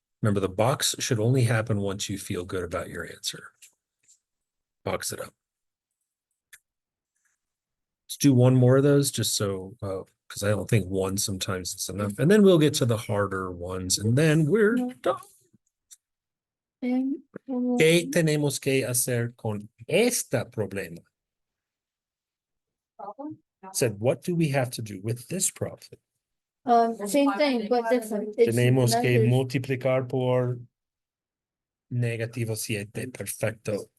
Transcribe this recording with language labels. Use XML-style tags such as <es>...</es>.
<en>remember the box should only happen once you feel good about your answer. Box it up. Let's do one more of those just so, because I don't think one sometimes is enough. And then we'll get to the harder ones and then we're done. And</en> <es>¿Qué tenemos que hacer con este problema?</es> <en>Said, what do we have to do with this problem? same thing, but different. It's</en> <es>Tenemos que</es> <en>numbers.</en> <es>multiplicar por -7. Perfecto.</es>